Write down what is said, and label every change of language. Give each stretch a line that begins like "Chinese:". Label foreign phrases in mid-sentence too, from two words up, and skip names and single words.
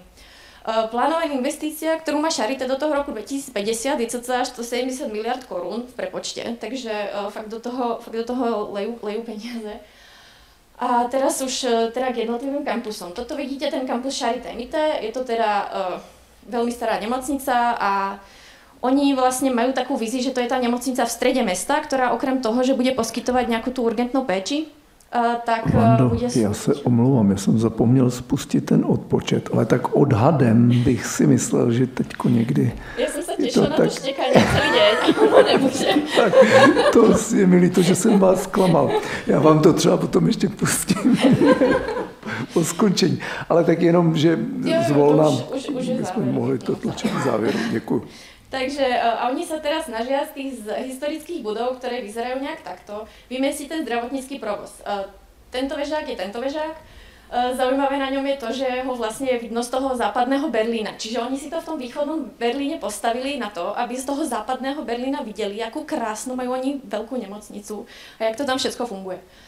Slovak: Plánovaná investícia, ktorú má Charité do toho roku 2050, je cca 170 miliard korún v prepočte, takže fakt do toho lejú peniaze. A teraz už teda k jednotlivým kampusom. Toto vidíte, ten kampus Charité Mitte, je to teda veľmi stará nemocnica a oni vlastne majú takú víziu, že to je tá nemocnica v strede mesta, ktorá okrem toho, že bude poskytovať nejakú tú urgentnú péči, tak Vando, bude
Czech: já se omlouvám, já jsem zapomněl spustit ten odpočet, ale tak odhadem bych si myslel, že teďko někdy...
Slovak: Ja som sa tešila na to štekanie celý deň, ale nebude.
Czech: Tak, to je mi líto, že jsem vás zklamal. Já vám to třeba potom ještě pustím po skončení. Ale tak jenom, že zvolna bychom mohli to tlačit v závěru. Děkuji.
Slovak: Takže a oni sa teraz snažia z tých historických budov, ktoré vyzerajú nejak takto, vymestiť ten zdravotnícky provoz. Tento vežák je tento vežák. Zaujímavé na ňom je to, že ho vlastne je vidno z toho západného Berlína. Čiže oni si to v tom východnom Berlíne postavili na to, aby z toho západného Berlína videli, akú krásnu majú oni veľkú nemocnicu a jak to tam všetko funguje.